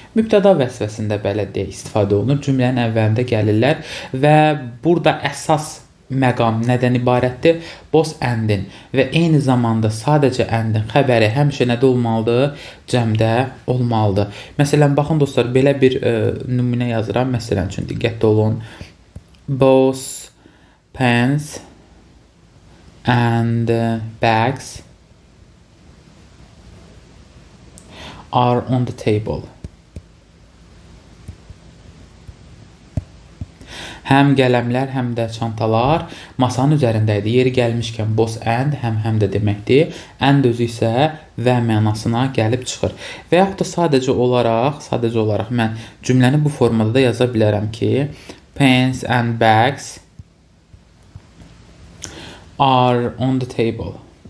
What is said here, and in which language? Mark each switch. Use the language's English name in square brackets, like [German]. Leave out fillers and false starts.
[Azerbaijani] Mübtəda vəzifəsində belə deyək istifadə olunur. Cümlənin əvvəlində gəlirlər və burada əsas məqam nədən ibarətdir? Both and-in və eyni zamanda sadəcə and-in xəbəri həmişə nədə olmalıdır? Cəmdə olmalıdır. Məsələn, baxın dostlar, belə bir nümunə yazıram. Məsələn üçün diqqətli olun. [English] Both pens and bags are on the table. [Azerbaijani] Həm qələmlər, həm də çantalar masanın üzərində idi. Yeri gəlmişkən both and həm də deməkdir. And özü isə və mənasına gəlib çıxır. Və yaxud da sadəcə olaraq mən cümləni bu formada da yaza bilərəm ki, [English] pens and bags are on the table.